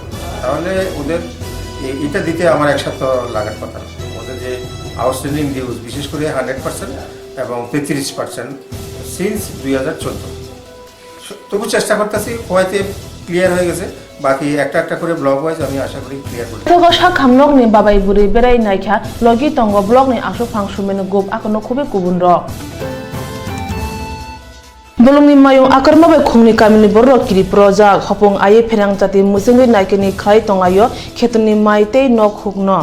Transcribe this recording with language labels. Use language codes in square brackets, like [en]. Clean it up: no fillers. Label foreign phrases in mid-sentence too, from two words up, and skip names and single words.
[bn] তাহলে ওদের এটা দিতে আমার এক সপ্তাহ লাগার কথা না। ওদের যে [en] outstanding dues, [bn] বিশেষ করে 100% এবং 33% সিন্স 2014, তবু চেষ্টা করতেছি, হয়তো ক্লিয়ার হয়ে গেছে। বাকি একটা একটা করে [en] block wise [bn] আমি আশা করি ক্লিয়ার করব। [trp] Togoshak hamlok ni babai buri berai naikha logi tongo blok ni asu phangsumen gop akono khube kubun ro. Bolongni mayung akarma bai khungni kamini borro kiri projak hopong aye pherang jati musingri naikeni khai tongayo khetoni maitei nok hukno.